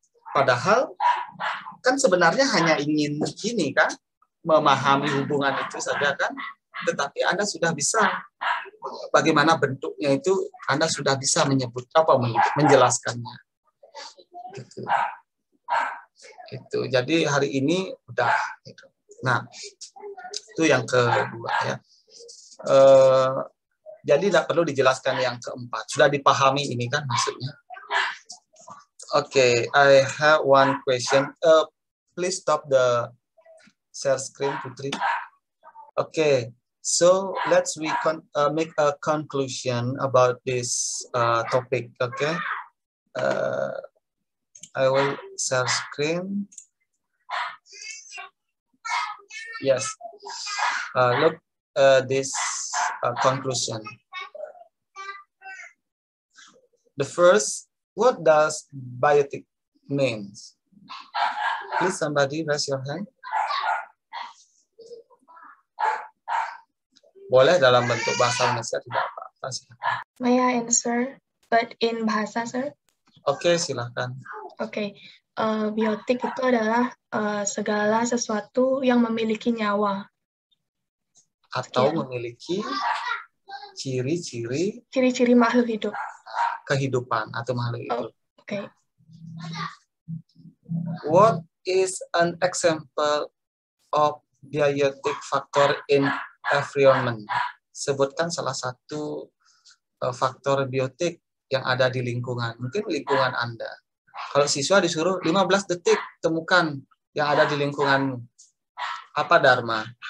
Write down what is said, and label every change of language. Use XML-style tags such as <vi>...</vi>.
<id>Padahal, kan sebenarnya hanya ingin begini kan, memahami hubungan itu saja kan, tetapi Anda sudah bisa bagaimana bentuknya itu, Anda sudah bisa menjelaskannya. Gitu. Itu. Jadi hari ini udah. Gitu. Nah, itu yang kedua ya. Jadi tidak perlu dijelaskan yang keempat. Sudah dipahami ini kan maksudnya.</id> <en>Okay, I have one question. Please stop the share screen, Putri. Okay, so let's make a conclusion about this topic. Okay, I will share screen. Yes, look this conclusion. The first, what does biotic means? Please, somebody raise your hand.</en> <id>Boleh dalam bentuk bahasa Indonesia, tidak apa-apa.</id> <en>May I answer, but in bahasa, sir?</en> <id>Oke, silakan. Oke, biotik itu adalah segala sesuatu yang memiliki nyawa. Atau memiliki ciri-ciri makhluk hidup. Kehidupan atau makhluk hidup.</id> <en>Okay. What is an example of biotic factor in environment?</en> <id>Sebutkan salah satu faktor biotik yang ada di lingkungan. Mungkin lingkungan Anda. Kalau siswa disuruh 15 detik temukan yang ada di lingkunganmu. Apa, Dharma?</id>